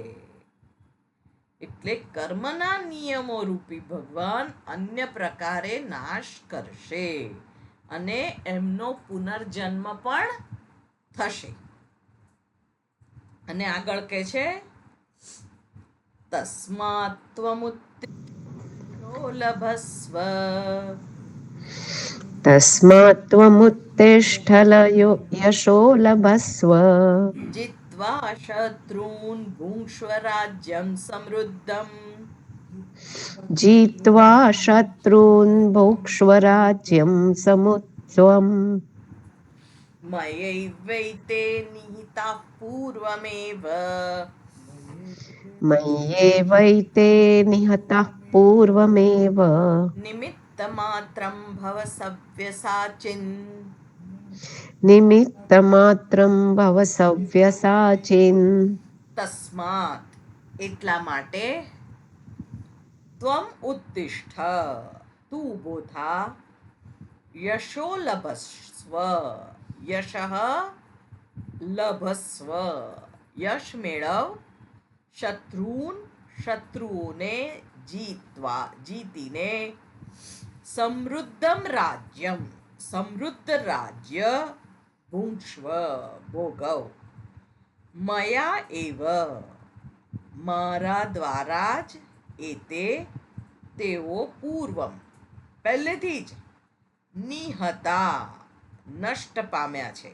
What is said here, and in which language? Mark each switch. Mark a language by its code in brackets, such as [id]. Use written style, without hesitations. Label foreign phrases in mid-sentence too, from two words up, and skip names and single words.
[gu] એટલે કર્મના નિયમો રૂપી ભગવાન અન્ય પ્રકારે નાશ કરશે અને એમનો પુનર્જન્મ પણ થશે. અને આગળ કહે છે [sa] તસ્માત ત્વમુત્તિષ્ઠો લભસ્વ, તસ્માत् ત્વમુત્તિષ્ઠ યશો લભસ્વ, जित्वा शत्रून् भुङ्क्ष्व राज्यं समृद्धम्, जित्वा शत्रून् भुक्ष्व राज्यं समुत्स्वम्, मयैवैते निहिताः पूर्वमेव, मय्येवैते निहताः पूर्वमेव, निमित्तमात्रं भव सव्यसाचिन्, निमित्तमात्रं भव सव्यसाचिन्. [gu] तस्मात् એટલા માટે [sa] ત્વમ ઉત્તિષ્ઠ [gu] તું ઊભો થા, [sa] યશો લભસ્વ, યશઃ લભસ્વ, [gu] યશ મેળવ, શત્રુઓને જીતીને, [sa] સમૃદ્ધમ રાજ્યમ, [gu] સમૃદ્ધ રાજ્ય, ભુંક્ષ્વ ભોગવ, [sa] મયા એવ [gu] મારા દ્વારા જ, એતે તેઓ પૂર્વમ પહેલેથી જ, નિહતા નષ્ટ પામ્યા છે.